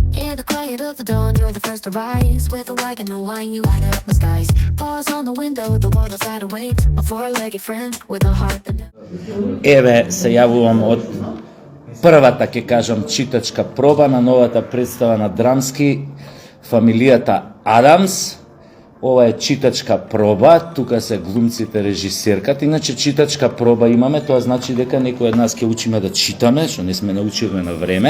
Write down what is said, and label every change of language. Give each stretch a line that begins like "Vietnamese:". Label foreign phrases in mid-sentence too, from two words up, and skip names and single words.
English: In the quiet of the dawn, you're the first to rise. With a wagon and wine, you light up the skies. Paws on the window, the world outside awaits. A four-legged friend with a heart that
Macedonian: Еве се јавувам од првата, ќе кажам, читачка проба на новата представа на Драмски, фамилијата Адамс. Ова е читачка проба, тука се глумците, режисерката. Иначе читачка проба имаме, тоа значи дека некој од нас ќе учиме да читаме, што не сме научиле на време.